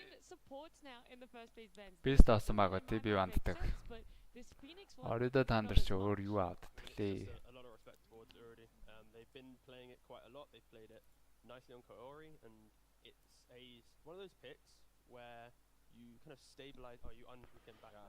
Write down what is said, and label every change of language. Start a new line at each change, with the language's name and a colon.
English: supports now in the first phase bans.
Mongolian: Beast авсан байгаа TB ванддаг. Orido Thunder ч өөр юу авдаг лээ.
English: A lot of respect towards Orido. They've been playing it quite a lot. They've played it nicely on Kaori, and it's one of those picks where you kind of stabilize or you unweaken back.